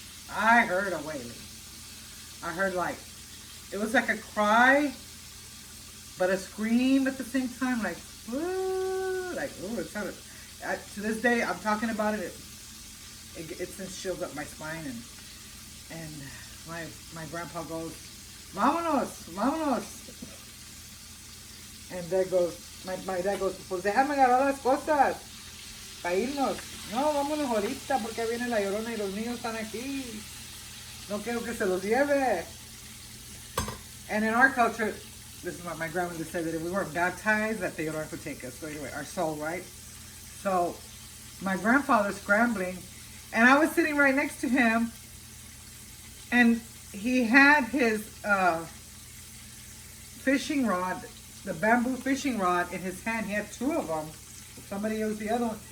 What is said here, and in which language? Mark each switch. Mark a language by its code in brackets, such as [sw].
[en] I heard a wailing. I heard it was like a cry, but a scream at the same time, like, ooh, it sounded, to this day, I'm talking about it, it sends chills up my spine, and my grandpa goes, [es] vámonos, vámonos. [en] And Dad goes, my dad goes, [es] pues déjame agarrar las cosas, para irnos. No, vámonos ahorita, porque viene la Llorona y los niños están aquí. No quiero que se los lleve. [en] And in our culture, this is what my grandmother said, that if we weren't baptized, that the Llorona would take us. So anyway, our soul, right? So my grandfather's scrambling, and I was sitting right next to him, and he had his fishing rod, the bamboo fishing rod in his hand. He had two of them. Somebody used the other one.